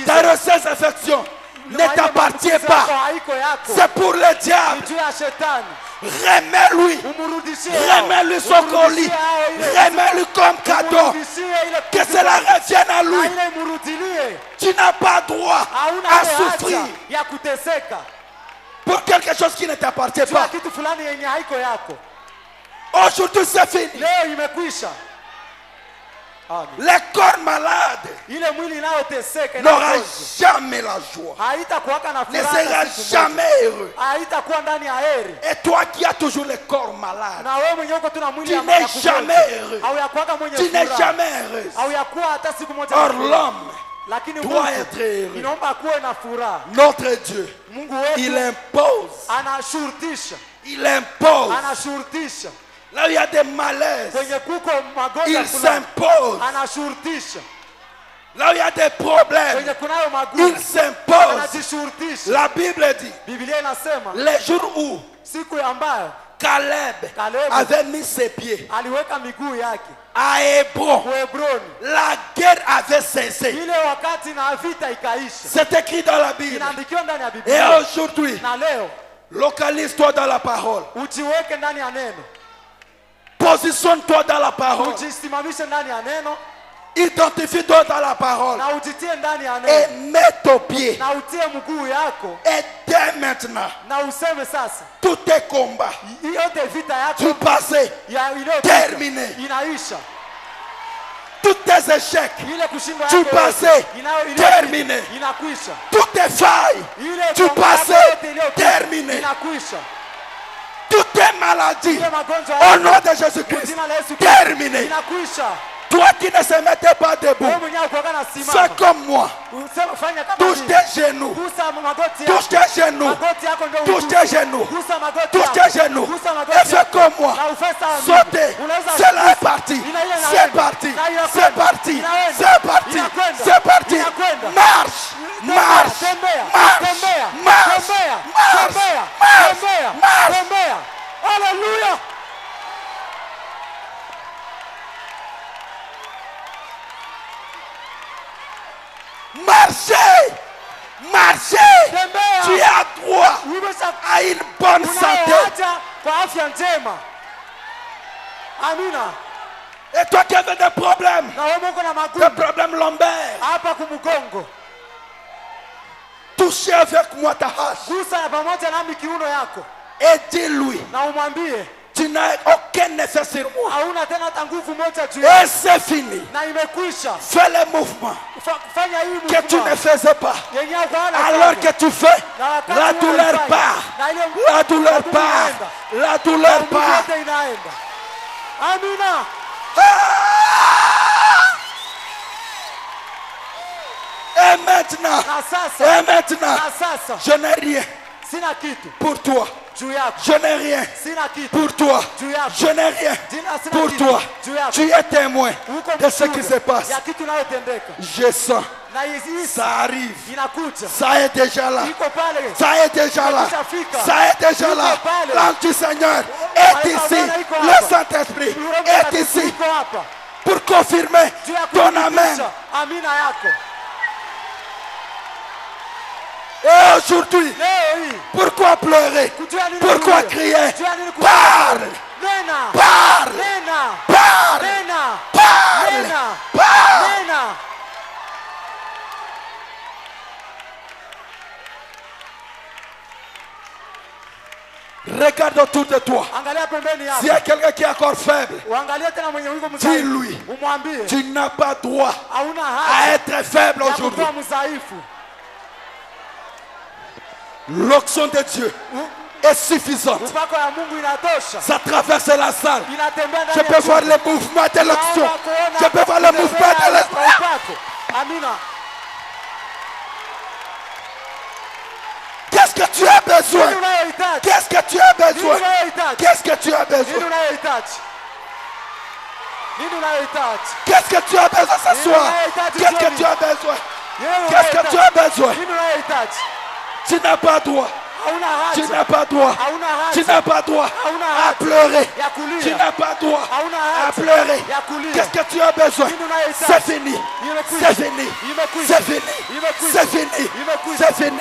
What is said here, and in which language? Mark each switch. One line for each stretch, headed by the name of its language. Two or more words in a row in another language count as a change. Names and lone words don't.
French: Car ces infections ne
Swahili: Na ile
French: t'appartiennent
Swahili: maambukizi
French: pas.
Swahili: yako haiko yako.
French: C'est pour le diable.
Swahili: Ni juu ya shetani.
French: Remets-lui.
Swahili: Umrudishie hao.
French: Remets-lui son colis.
Swahili: Umrudishie hao ile.
French: Remets-lui comme cadeau.
Swahili: Umrudishie ile
French: Que
Swahili: kitu
French: cela
Swahili: chake.
French: revienne à
Swahili: Na
French: lui.
Swahili: ile imrudilie.
French: Tu n'as pas droit
Swahili: Hauna
French: à
Swahili: ile
French: souffrir
Swahili: haja ya kuteseka
French: pour quelque chose qui ne t'appartient
Swahili: juu ya
French: pas.
Swahili: kitu fulani yenye haiko yako.
French: Aujourd'hui, c'est fini.
Swahili: Leo imekwisha.
French: Les corps malades
Swahili: Ile mwili inayoteseka
French: n'aura
Swahili: inayogonjwa
French: jamais la joie.
Swahili: haitakuwaka na
French: Ne
Swahili: furaha
French: sera
Swahili: hata siku moja.
French: jamais heureux.
Swahili: Haitakuwa ndani ya heri.
French: Et toi qui as toujours les corps malades,
Swahili: Na wewe mwenyewe uko tu na mwili
French: tu
Swahili: ambaye
French: n'es jamais heureux.
Swahili: hauyakuwaka mwenye
French: Tu n'es
Swahili: furaha.
French: jamais heureuse.
Swahili: Hauyakuwa hata siku moja.
French: Or
Swahili: na furaha.
French: l'homme
Swahili: Lakini
French: doit
Swahili: Mungu
French: être heureux.
Swahili: inaomba kuwe na furaha.
French: Notre Dieu,
Swahili: Mungu
French: il
Swahili: wetu
French: impose.
Swahili: anashurutisha.
French: Il impose.
Swahili: Anashurutisha.
French: Là où il y a des malaises,
Swahili: Kwenye kuko magonjwa
French: il
Swahili: fulani.
French: s'impose.
Swahili: Anashurutisha.
French: Là où il y a des problèmes,
Swahili: Kwenye kunayo magumu.
French: il s'impose.
Swahili: Anajishurutisha.
French: La Bible dit,
Swahili: Biblia inasema
French: les jours où
Swahili: siku ambayo
French: Caleb
Swahili: Caleb
French: avait mis ses pieds
Swahili: aliweka miguu yake
French: à Hébron,
Swahili: Hebroni,
French: la guerre avait cessé.
Swahili: ile wakati na vita ikaisha.
French: C'est écrit dans la Bible.
Swahili: Inaandikiwa ndani ya
French: Et
Swahili: Biblia.
French: aujourd'hui,
Swahili: Na leo
French: localise-toi dans la parole.
Swahili: ujiweke ndani ya neno.
French: Positionne-toi dans la parole.
Swahili: Ujisimamishe ndani ya neno
French: Identifie-toi dans la parole.
Swahili: na ujitie ndani ya
French: Et
Swahili: neno.
French: mets ton pied.
Swahili: Na utie mguu yako
French: Et dès maintenant,
Swahili: na useme sasa
French: tous tes combats
Swahili: hii yote vita
French: du
Swahili: yako
French: passé,
Swahili: ya iliyopita
French: terminé.
Swahili: inaisha.
French: Tous tes échecs,
Swahili: Ile kushindwa
French: du
Swahili: yako
French: passé,
Swahili: yote iliyopita
French: terminé.
Swahili: inakwisha.
French: Toutes tes failles,
Swahili: Ile
French: du
Swahili: komba yako
French: passé,
Swahili: yote iliyopita
French: terminé.
Swahili: inakwisha.
French: Toutes tes maladies,
Swahili: Ile magonjwa
French: au
Swahili: yako
French: nom de Jésus-Christ,
Swahili: jina la Yesu Kristo
French: terminé.
Swahili: inakwisha.
French: Toi qui ne se mettais pas debout,
Swahili: Wewe mwenyewe ukoga na
French: fais
Swahili: simama.
French: comme moi.
Swahili: Useme fanya kama
French: Touche
Swahili: mimi.
French: tes genoux.
Swahili: Gusa magoti
French: Touche
Swahili: yako.
French: tes genoux.
Swahili: Magoti yako ndio
French: Touche
Swahili: uguse.
French: tes genoux.
Swahili: Gusa magoti
French: Touche
Swahili: yako.
French: tes genoux.
Swahili: Gusa
French: Et
Swahili: magoti
French: fais
Swahili: yako.
French: comme moi.
Swahili: Na ufanye sawa mimi.
French: Sautez.
Swahili: Unaweza
French: C'est là
Swahili: kugusa.
French: est parti.
Swahili: Ina ile
French: C'est
Swahili: inaenda.
French: parti.
Swahili: Na inakwenda.
French: C'est parti.
Swahili: Inaenda.
French: C'est parti.
Swahili: Inakwenda.
French: C'est parti.
Swahili: Inakwenda.
French: Marche. Marche.
Swahili: Tembea.
French: Marche.
Swahili: Tembea.
French: Marche.
Swahili: Tembea.
French: Marche.
Swahili: Tembea.
French: Marche.
Swahili: Tembea.
French: Marche.
Swahili: Tembea. Hallelujah.
French: Marchez. Marchez.
Swahili: Tembea.
French: Tu as droit
Swahili: Umesha
French: à une bonne santé.
Swahili: unayoacha kwa afya njema. Amina.
French: Et toi qui avais des problèmes,
Swahili: Na wewe uko na
French: des
Swahili: magumu
French: problèmes lombaires,
Swahili: hapa kumgongo.
French: touchez avec moi ta hache
Swahili: Gusa na pamoja nami kiuno yako
French: et dis-lui,
Swahili: na umwambie
French: tu n'as aucun effet sur moi.
Swahili: hauna tena hata nguvu moja juu
French: Et
Swahili: yako
French: c'est fini.
Swahili: na imekwisha.
French: Fais les mouvements
Swahili: Fanya hii
French: que tu ne faisais pas.
Swahili: yenye ukaona
French: Alors que tu fais,
Swahili: na wakati
French: la douleur
Swahili: unaifanya,
French: part.
Swahili: na ile
French: La douleur
Swahili: magumu
French: part.
Swahili: inaenda.
French: La douleur
Swahili: Nguvu
French: part.
Swahili: yote inaenda. Amina.
French: Et maintenant,
Swahili: Na sasa
French: et maintenant,
Swahili: na sasa
French: je n'ai rien
Swahili: sina kitu
French: pour toi.
Swahili: juu yako.
French: Je n'ai rien
Swahili: Sina kitu
French: pour toi.
Swahili: juu yako.
French: Je n'ai rien
Swahili: Sina
French: pour
Swahili: kitu
French: toi.
Swahili: juu yako.
French: Tu es témoin
Swahili: Uko
French: de ce qui
Swahili: mshuhuda
French: se passe.
Swahili: ya kitu inayotendeka.
French: Je sens,
Swahili: Na hizi
French: ça arrive.
Swahili: inakuja.
French: Ça est déjà là.
Swahili: Iko pale.
French: Ça est déjà là. Ça est déjà là. L'ange du Seigneur est ici. Le Saint-Esprit est ici
Swahili: Iko hapa.
French: pour confirmer
Swahili: Juu ya
French: ton amen.
Swahili: kuthibitisha amina yako.
French: Et aujourd'hui,
Swahili: leo hii
French: pourquoi pleurer?
Swahili: kujua nini
French: Pourquoi
Swahili: kulia?
French: crier?
Swahili: Kujua nini kulia?
French: Parle!
Swahili: Nena.
French: Parle!
Swahili: Nena.
French: Parle!
Swahili: Nena.
French: Parle!
Swahili: Nena.
French: Parle!
Swahili: Nena.
French: Regarde autour de toi.
Swahili: Angalia pembeni yako.
French: S'il y a quelqu'un qui est encore faible,
Swahili: Uangalie tena mwenye yuko mzaifu.
French: dis-lui,
Swahili: Umwambie
French: tu n'as pas droit
Swahili: hauna
French: à
Swahili: haki
French: être faible
Swahili: ya
French: aujourd'hui.
Swahili: kuwa mzaifu.
French: L'onction de Dieu est suffisante.
Swahili: Upako ya Mungu inatosha.
French: Ça traverse la salle.
Swahili: Inatembea ndani
French: Je
Swahili: ya
French: peux voir
Swahili: chumba.
French: le mouvement de l'onction.
Swahili: Naomba kuona
French: Je peux voir le mouvement de
Swahili: kutembea
French: l'esprit.
Swahili: kwa upako. Amina.
French: Qu'est-ce que tu as besoin?
Swahili: Nini unayohitaji?
French: Qu'est-ce que tu as
Swahili: Nini
French: besoin?
Swahili: unayohitaji?
French: Qu'est-ce que tu as
Swahili: Nini
French: besoin?
Swahili: unayohitaji? Nini unayohitaji?
French: Qu'est-ce que tu as besoin ce soir? Qu'est-ce que tu as besoin?
Swahili: Yeye
French: Qu'est-ce que tu as besoin?
Swahili: Nini unayohitaji?
French: Tu n'as pas droit.
Swahili: Hauna
French: Tu
Swahili: haja.
French: n'as pas droit.
Swahili: Hauna
French: Tu
Swahili: haja.
French: n'as pas droit
Swahili: Hauna
French: à
Swahili: haja
French: pleurer.
Swahili: ya kulia.
French: Tu n'as pas droit
Swahili: Hauna
French: à
Swahili: haja
French: pleurer.
Swahili: ya kulia.
French: Qu'est-ce que tu as besoin?
Swahili: Nini unayohitaji?
French: C'est fini.
Swahili: Imekwisha.
French: C'est fini.
Swahili: Imekwisha.
French: C'est fini.
Swahili: Imekwisha.
French: C'est fini.
Swahili: Imekwisha.
French: C'est fini.